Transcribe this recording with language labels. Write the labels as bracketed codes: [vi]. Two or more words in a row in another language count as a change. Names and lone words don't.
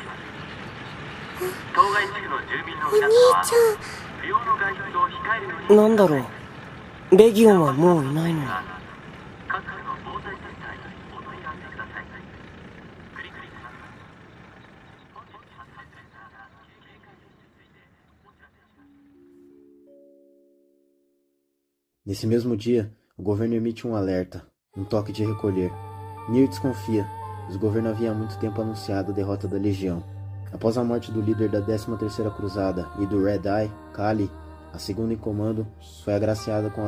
[ja] 当該地区の住民の皆様は不要の外出を控えるように。なんだろう、レギオンはもういないのに。各区の防災センターにお問い合わせください。クリクリします。本日発生した警戒令についてお知らせします。 [pt] Nesse mesmo dia, o governo emite um alerta, um toque de recolher. Nir desconfia. Os governos haviam há muito tempo anunciado a derrota da Legião. Após a morte do líder da 13ª Cruzada e do Red Eye, Kali, a segunda em comando, foi agraciada com